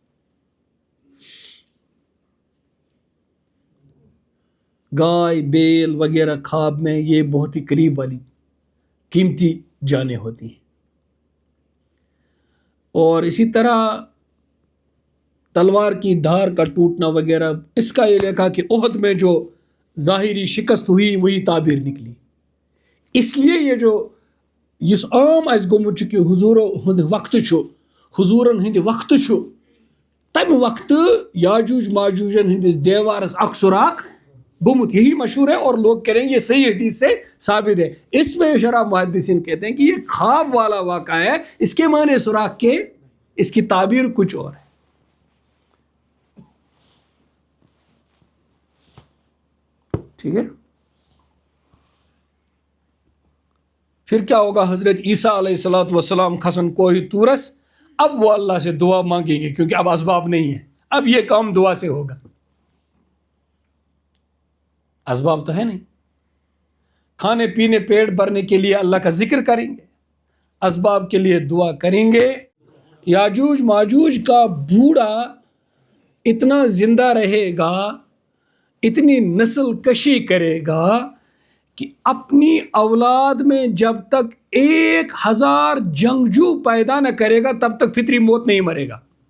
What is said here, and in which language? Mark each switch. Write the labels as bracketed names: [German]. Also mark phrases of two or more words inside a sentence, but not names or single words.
[Urdu] گائے بیل وغیرہ خواب میں یہ بہت ہی قریب والی قیمتی جانیں ہوتی ہیں. اور اسی طرح تلوار کی دھار کا ٹوٹنا وغیرہ، اس کا یہ لکھا کہ عہد میں جو ظاہری شکست ہوئی وہی تعبیر نکلی. اس لیے یہ جو [Kashmiri] اس عام اس گومت کہ حضور ہند وقت حضورن ہند وقت تمہ وقت یاجوج ماجوجن ہندس دیوارس اخ سوراخ گومت، [Urdu] یہی مشہور ہے اور لوگ کہہ رہے ہیں یہ صحیح حدیث سے ثابت ہے. اس میں شرح محدثین کہتے ہیں کہ یہ خواب والا واقعہ ہے، اس کے معنی سوراخ کے، اس کی تعبیر کچھ اور ہے. ٹھیک ہے. پھر کیا ہوگا؟ [Kashmiri] حضرت عیسیٰ [Arabic] علیہ الصلوۃ والسلام [Kashmiri] کھسن کوہ طورس. [Urdu] اب وہ اللہ سے دعا مانگیں گے کیونکہ اب اسباب نہیں ہے، اب یہ کام دعا سے ہوگا. اسباب تو ہے نہیں، کھانے پینے پیٹ بھرنے کے لیے اللہ کا ذکر کریں گے، اسباب کے لیے دعا کریں گے. یاجوج ماجوج کا بوڑھا اتنا زندہ رہے گا، اتنی نسل کشی کرے گا کہ اپنی اولاد میں جب تک 1000 جنگجو پیدا نہ کرے گا تب تک فطری موت نہیں مرے گا.